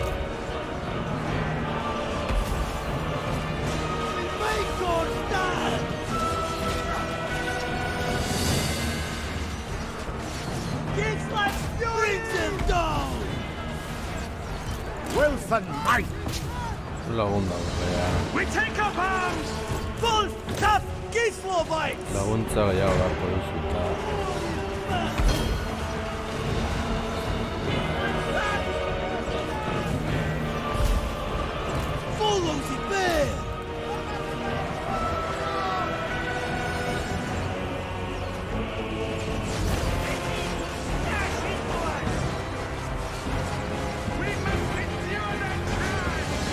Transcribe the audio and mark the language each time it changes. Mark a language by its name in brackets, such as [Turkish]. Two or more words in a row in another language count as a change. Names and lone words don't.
[English] Make your stand! Kislev's fury! Bring them down! Wealth and might. [Basque] Lagundu gehiago. [English] We take up arms! Full tough Kislevites! [Basque] Laguntza gehiago beharko duzu eta [English] Follow the bear! We must endure that time!